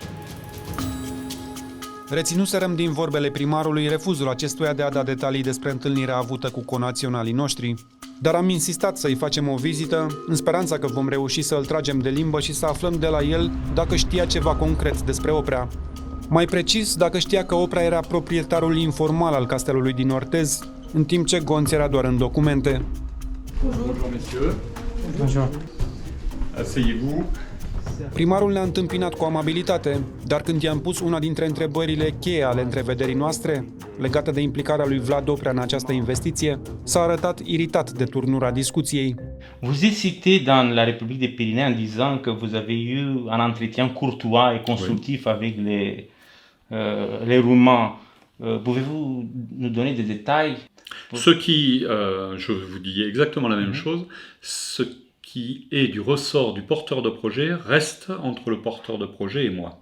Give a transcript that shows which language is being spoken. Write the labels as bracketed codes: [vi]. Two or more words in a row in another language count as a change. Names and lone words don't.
[ro] Reținuserăm din vorbele primarului refuzul acestuia de a da detalii despre întâlnirea avută cu conaționalii noștri, dar am insistat să-i facem o vizită, în speranța că vom reuși să îl tragem de limbă și să aflăm de la el dacă știa ceva concret despre Oprea. Mai precis, dacă știa că Oprea era proprietarul informal al castelului din Orthez, în timp ce Gonț era doar în documente. [fr] Bonjour, messieurs. Bonjour. Asseyez-vous. [ro] Primarul ne-a întâmpinat cu amabilitate, dar când i-am pus una dintre întrebările cheie ale întrevederii noastre, legată de implicarea lui Vlad Oprea în această investiție, s-a arătat iritat de turnura discuției. [fr] Vous êtes cité dans la République des Pyrénées en disant que vous avez eu un entretien courtois et constructif avec les Roumains. Pouvez-vous nous donner des détails? Ce qui, je vous dis exactement la même chose, ce qui est du ressort du porteur de projet reste entre le porteur de projet et moi.